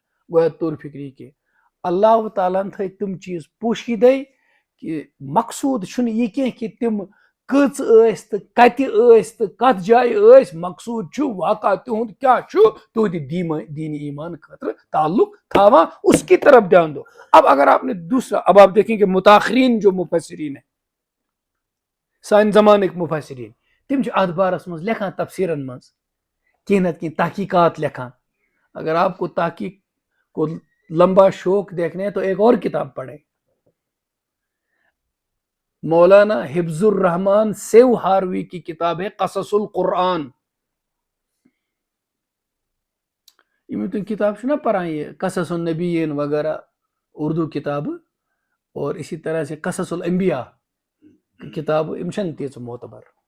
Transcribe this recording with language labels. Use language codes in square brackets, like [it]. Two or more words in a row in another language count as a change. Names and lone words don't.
[ks] گویا طور فکری کہ اللہ تعالیٰ ہن تھٲے تِم چیٖز پوشیدے کہ مقصوٗد چھُنہٕ یہِ کینٛہہ کہ تِم کٔژ ٲسۍ تہٕ کتہِ ٲسۍ تہٕ کتھ جایہِ ٲسۍ. مقصوٗد چھُ واقعہ تِہُنٛد کیاہ چھُ تُہنٛدِ دین ایمان خٲطرٕ تعلق تھاوان، [ur] اس کی طرف دھیان دو. اب اگر آپ نے دوسرا، اب آپ دیکھیں کہ متاخرین جو مفسرین ہیں، [ks] سانہِ زمانٕکۍ مفسرین، تِم چھِ اتھ بارس منٛز لیکھان تفسیرن منٛز کینٛہہ نتہٕ کینٛہہ تحقیقات لیکھان. [ur] اگر آپ کو تحقیق کو لمبا شوق دیکھنے ہیں تو ایک اور کتاب پڑھیں، مولانا حفظ الرحمان سیو ہاروی کی کتاب ہے قصص القرآن. [ks] تم کتاب چھو نا پڑھان [ur] یہ قصص النبیین وغیرہ اردو کتاب، اور اسی طرح سے قصص الانبیاء کی کتاب [ks] امشن تیز معتبر.